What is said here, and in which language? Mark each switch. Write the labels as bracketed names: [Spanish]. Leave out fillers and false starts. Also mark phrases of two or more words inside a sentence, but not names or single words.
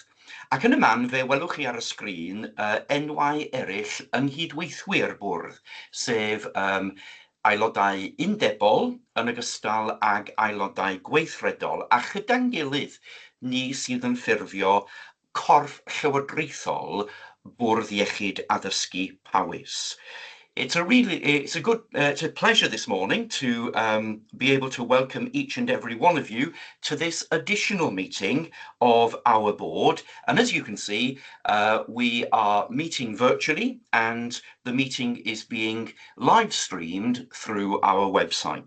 [Welsh] Ac yn y man, fe welwch chi ar y sgrin enwau eraill yng nghydweithwyr bwrdd, sef aelodau undebol yn ogystal ag aelodau gweithredol, a chyda'n gilydd ni sydd yn ffurfio corff llywodraethol Bwrdd Iechyd Addysgu Powys. [English] It's a pleasure this morning to be able to welcome each and every one of you to this additional meeting of our board. And as you can see, we are meeting virtually, and the meeting is being live streamed through our website.